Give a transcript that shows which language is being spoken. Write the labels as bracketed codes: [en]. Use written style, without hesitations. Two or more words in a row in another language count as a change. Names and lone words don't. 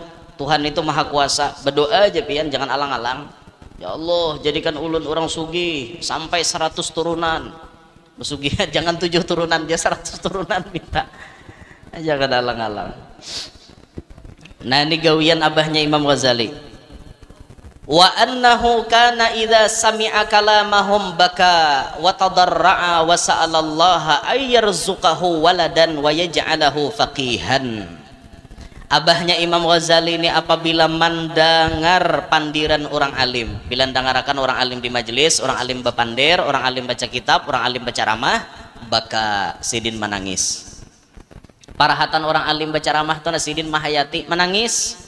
[bjn] Tuhan itu maha kuasa. Berdoa aja pian jangan alang-alang. Ya Allah jadikan ulun orang sugi sampai 100 turunan. Bersugi jangan 7 turunan dia 100 turunan minta. Jangan alang-alang. Nah ini gawian abahnya Imam Ghazali. [ar] وأنه كان إذا سمع كلامهم بكى وتضرع وسأل الله أن يرزقه ولدا ويجعله فقيها. [bjn] Abahnya Imam Ghazali ini apabila mendengar pandiran orang alim, bila dengarakan orang alim di majelis, orang alim bepandir, orang alim baca kitab, orang alim baca ramah, baka sidin menangis. Parahatan orang alim baca ramah tuh sidin mahayati menangis.